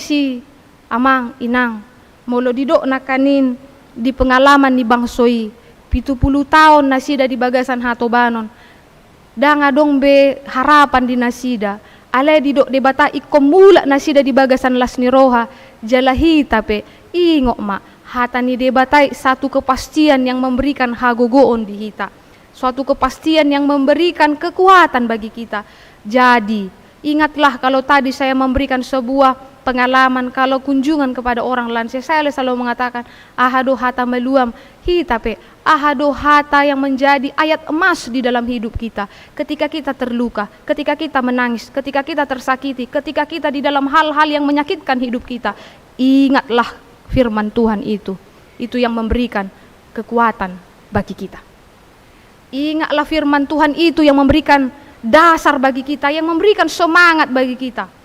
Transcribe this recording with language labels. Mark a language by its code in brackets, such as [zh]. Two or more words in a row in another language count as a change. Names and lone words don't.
[bbc] si amang inang molo didok nakanin di pengalaman ni bangsoi 70 tahun nasida di bagasan hatobanon dangadong be harapan di nasida ale didok debata ikomula nasida di bagasan lasni roha jalahi tape ingok ma hatani debatai [id] satu kepastian yang memberikan [bbc] hagogoon di hita, [id] suatu kepastian yang memberikan kekuatan bagi kita. Jadi ingatlah kalau tadi saya memberikan sebuah pengalaman kalau kunjungan kepada orang lansia, saya selalu mengatakan [bbc] ahado hata meluam hitape, ahado hata [id] yang menjadi ayat emas di dalam hidup kita. Ketika kita terluka, ketika kita menangis, ketika kita tersakiti, ketika kita di dalam hal-hal yang menyakitkan hidup kita, ingatlah firman Tuhan itu yang memberikan kekuatan bagi kita. Ingatlah firman Tuhan itu yang memberikan dasar bagi kita, yang memberikan semangat bagi kita.